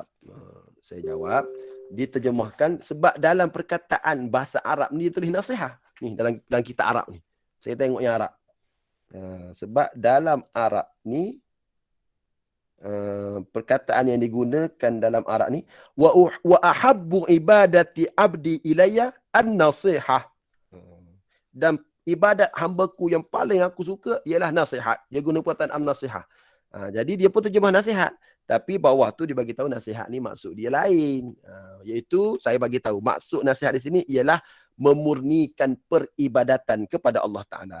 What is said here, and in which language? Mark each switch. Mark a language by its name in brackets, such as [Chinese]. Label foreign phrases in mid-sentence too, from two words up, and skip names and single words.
[Malay] Saya jawab, diterjemahkan sebab dalam perkataan bahasa Arab ni dia tulis nasihat. Ni dalam kitab Arab ni. Saya tengok yang Arab. Sebab dalam Arab ni perkataan yang digunakan dalam Arab ni [Arabic] وأحب عبادة عبدي إلي النصيحة. [Malay] Dan ibadat hambaku yang paling aku suka ialah nasihat. Dia guna perkataan an-nasihah. Jadi dia pun terjemah nasihat. Tapi bawah tu dia bagi tahu nasihat ni maksud dia lain. Iaitu saya bagi tahu maksud nasihat di sini ialah memurnikan peribadatan kepada Allah Ta'ala.